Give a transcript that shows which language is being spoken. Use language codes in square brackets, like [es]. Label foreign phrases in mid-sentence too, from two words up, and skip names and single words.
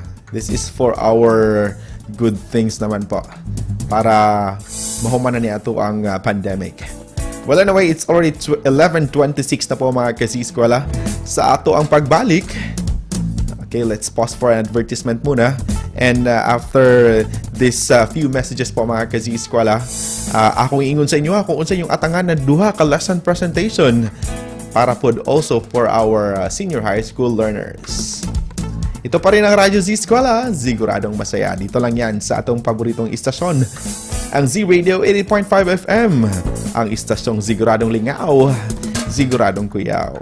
[en] This is for our good things [ceb] naman po, para mahuman na ni ato ang pandemic. [en] Well, anyway, it's already 11:26 na po mga ka-Z-Eskwela. [ceb] Sa ato ang pagbalik, [en] okay, let's pause for an advertisement muna. And after this few messages [ceb] po mga ka-Z-Eskwela, akong iingon sa inyo kung unsa yung atangan na duha ka [en] lesson presentation [ceb] para po [en] also for our senior high school learners. [tl] Ito pa rin ang Radyo Z-Eskwela, siguradong masaya. Dito lang yan sa atong paboritong istasyon, ang Z-Radio 88.5 FM, ang istasyong siguradong lingaw, siguradong kuyaw.